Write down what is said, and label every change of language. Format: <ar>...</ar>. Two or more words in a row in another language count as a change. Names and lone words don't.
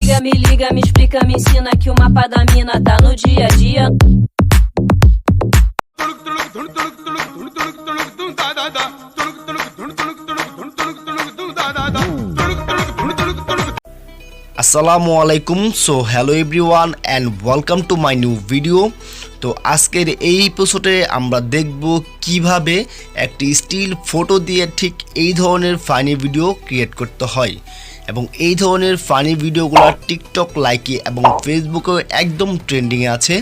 <pt>amiga me liga, me explica, me ensina que o mapa da mina tá no dia a dia.</pt> <ar>السلام عليكم.</ar> <en>so hello everyone and welcome to my new video.</en> <bn>তো আজকের এই এপিসোডে আমরা দেখব কিভাবে একটি</bn> <en>still photo</en> <bn>দিয়ে ঠিক এই ধরনের</bn> <en>funny video</en> <bn>ক্রিয়েট করতে হয় এবং এই ধরনের</bn> <en>funny videos</en> <bn>টিকটক লাইকে এবং ফেসবুকে একদম ট্রেন্ডিংয়ে আছে।</bn>